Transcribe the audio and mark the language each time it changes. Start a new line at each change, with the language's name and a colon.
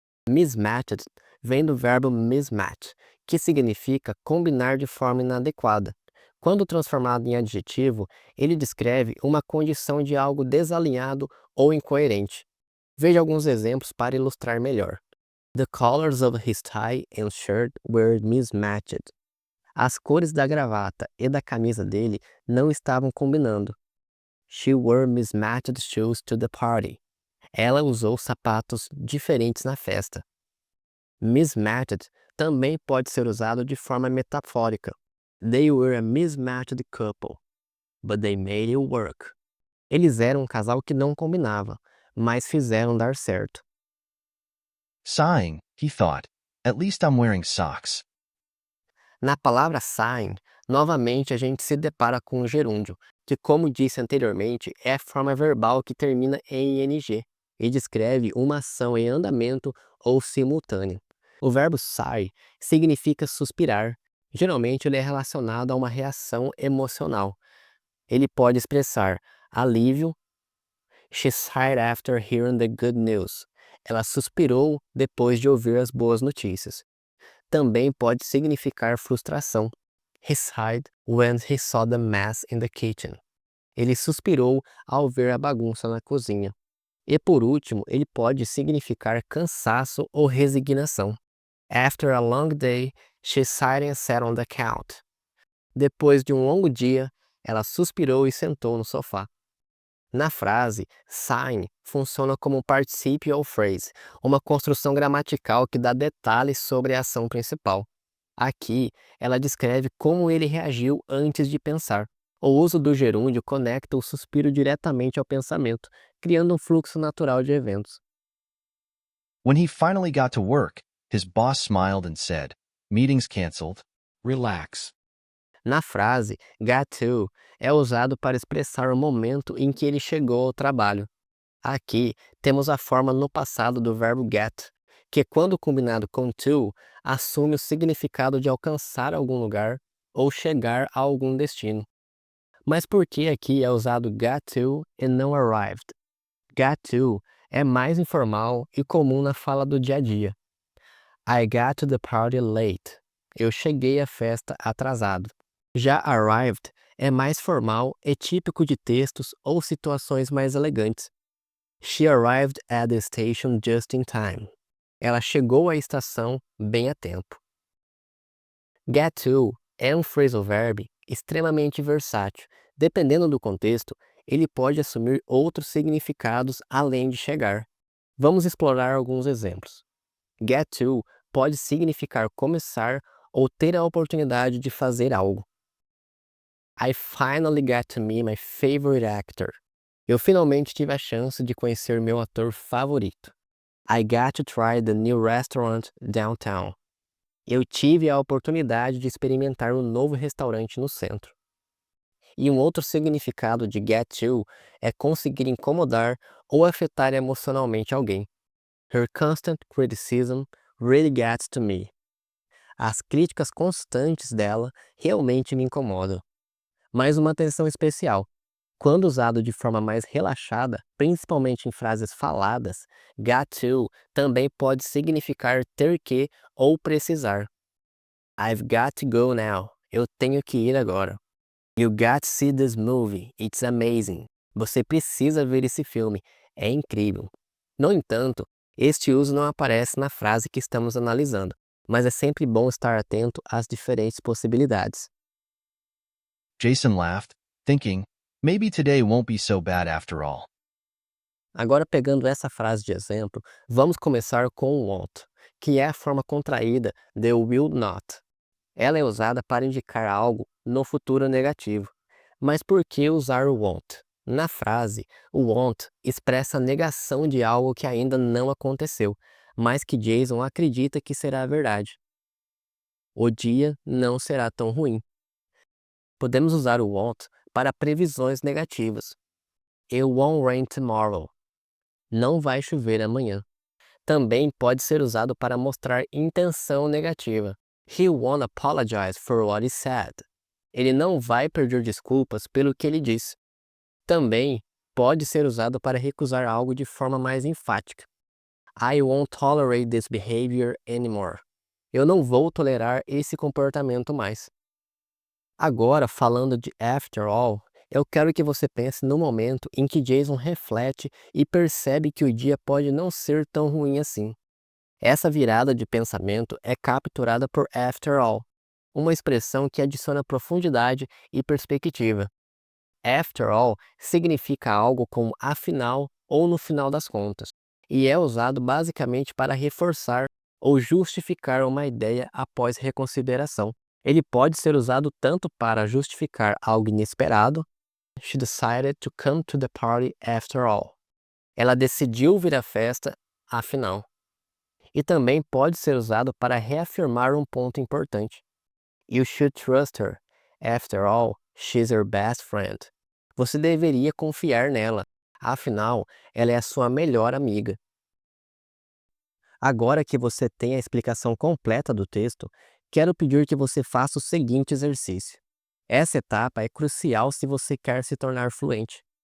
Portuguese: Mismatched vem do verbo mismatch, que significa combinar de forma inadequada. Quando transformado em adjetivo, ele descreve uma condição de algo desalinhado ou incoerente. Veja alguns exemplos para ilustrar melhor.
English: The colors of his tie and shirt were mismatched.
Portuguese: As cores da gravata e da camisa dele não estavam combinando.
English: She wore mismatched shoes to the party.
Portuguese: Ela usou sapatos diferentes na festa. Mismatched também pode ser usado de forma metafórica.
English: They were a mismatched couple, but they made it work.
Portuguese: Eles eram um casal que não combinava, mas fizeram dar certo.
English: Sighing, he thought, at least I'm wearing socks.
Portuguese: Na palavra sign, novamente a gente se depara com um gerúndio, que como disse anteriormente, é a forma verbal que termina em ing e descreve uma ação em andamento ou simultânea. O verbo sigh significa suspirar. Geralmente ele é relacionado a uma reação emocional. Ele pode expressar alívio. She sighed after hearing the good news. Ela suspirou depois de ouvir as boas notícias. Também pode significar frustração. He sighed when he saw the mess in the kitchen. Ele suspirou ao ver a bagunça na cozinha. E por último, ele pode significar cansaço ou resignação.
English: After a long day, she sighed and sat on the couch.
Portuguese: Depois de um longo dia, ela suspirou e sentou no sofá. Na frase, sign funciona como um participial phrase, uma construção gramatical que dá detalhes sobre a ação principal. Aqui, ela descreve como ele reagiu antes de pensar. O uso do gerúndio conecta o suspiro diretamente ao pensamento, criando um fluxo natural de eventos.
English: When he finally got to work, his boss smiled and said, "Meeting's canceled. Relax."
Portuguese: Na frase, got to é usado para expressar o momento em que ele chegou ao trabalho. Aqui, temos a forma no passado do verbo get, que quando combinado com to, assume o significado de alcançar algum lugar ou chegar a algum destino. Mas por que aqui é usado got to e não arrived? Got to é mais informal e comum na fala do dia a dia.
English: I got to the party late.
Portuguese: Eu cheguei à festa atrasado. Já arrived é mais formal e típico de textos ou situações mais elegantes.
English: She arrived at the station just in time.
Portuguese: Ela chegou à estação bem a tempo. Get to é um phrasal verb extremamente versátil. Dependendo do contexto, ele pode assumir outros significados além de chegar. Vamos explorar alguns exemplos. Get to pode significar começar ou ter a oportunidade de fazer algo.
English: I finally got to meet my favorite actor.
Portuguese: Eu finalmente tive a chance de conhecer meu ator favorito.
English: I got to try the new restaurant downtown.
Portuguese: Eu tive a oportunidade de experimentar um novo restaurante no centro. E um outro significado de get to é conseguir incomodar ou afetar emocionalmente alguém.
English: Her constant criticism really gets to me.
Portuguese: As críticas constantes dela realmente me incomodam. Mais uma atenção especial. Quando usado de forma mais relaxada, principalmente em frases faladas, got to também pode significar ter que ou precisar.
English: I've got to go now.
Portuguese: Eu tenho que ir agora.
English: You got to see this movie. It's amazing.
Portuguese: Você precisa ver esse filme. É incrível. No entanto, este uso não aparece na frase que estamos analisando, mas é sempre bom estar atento às diferentes possibilidades.
English: Jason laughed, thinking, maybe today won't be so bad after all.
Portuguese: Agora, pegando essa frase de exemplo, vamos começar com o won't, que é a forma contraída de will not. Ela é usada para indicar algo no futuro negativo. Mas por que usar o won't? Na frase, o won't expressa a negação de algo que ainda não aconteceu, mas que Jason acredita que será verdade. O dia não será tão ruim. Podemos usar o won't para previsões negativas.
English: It won't rain tomorrow.
Portuguese: Não vai chover amanhã. Também pode ser usado para mostrar intenção negativa.
English: He won't apologize for what he said.
Portuguese: Ele não vai pedir desculpas pelo que ele disse. Também pode ser usado para recusar algo de forma mais enfática.
English: I won't tolerate this behavior anymore.
Portuguese: Eu não vou tolerar esse comportamento mais. Agora, falando de after all, eu quero que você pense no momento em que Jason reflete e percebe que o dia pode não ser tão ruim assim. Essa virada de pensamento é capturada por after all, uma expressão que adiciona profundidade e perspectiva. After all significa algo como afinal ou no final das contas, e é usado basicamente para reforçar ou justificar uma ideia após reconsideração. Ele pode ser usado tanto para justificar algo inesperado. She decided to come to the party after all. Ela decidiu vir à festa, afinal. E também pode ser usado para reafirmar um ponto importante.
English: You should trust her. After all, she's your best friend.
Portuguese: Você deveria confiar nela. Afinal, ela é a sua melhor amiga. Agora que você tem a explicação completa do texto, quero pedir que você faça o seguinte exercício. Essa etapa é crucial se você quer se tornar fluente.